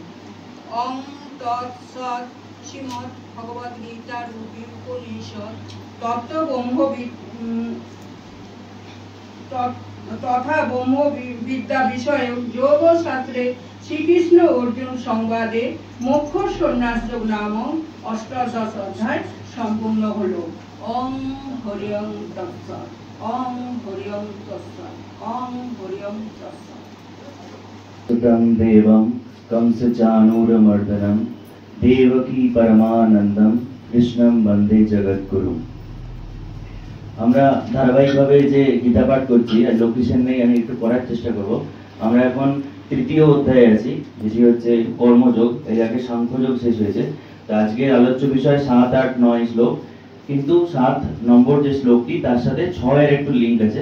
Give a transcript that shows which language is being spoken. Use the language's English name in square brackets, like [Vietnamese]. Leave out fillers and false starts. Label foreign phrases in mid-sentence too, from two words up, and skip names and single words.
[Sanskrit] ওম তৎসৎ শ্রীমদ্ ভগবদ গীতা রূপী উপনিষদ তথা ব্রহ্ম বিদ্যা বিষয়ে যোগ শাস্ত্রে শ্রীকৃষ্ণ অর্জুন সংবাদে মোক্ষ সন্ন্যাস যোগ নামক অষ্টাদশ অধ্যায় [Bangla] সম্পূর্ণ হলো। [Sanskrit] ওম হরি ওম তৎসৎ। ওম হরি ওম তৎসৎ। ওম হরি ওম তৎসৎ। सुतं देवं कंसचाणूरमर्दनं देवकी परमानंदम कृष्णं वंदे जगद्गुरु। [Bangla] আমরা ধারাবাহিকভাবে যে গীতা পাঠ করছি, আর লোকেশন নেই, আমি একটু পড়ার চেষ্টা করব। আমরা এখন তৃতীয় অধ্যায়ে আছি, যেটি হচ্ছে কর্মযোগ। এর আগে সাংখ্যযোগ শেষ হয়েছে। তো আজকের আলোচ্য বিষয় 7, 8, 9 শ্লোক, কিন্তু 7 নম্বর যে শ্লোকটি তার সাথে 6 এর একটু লিঙ্ক আছে।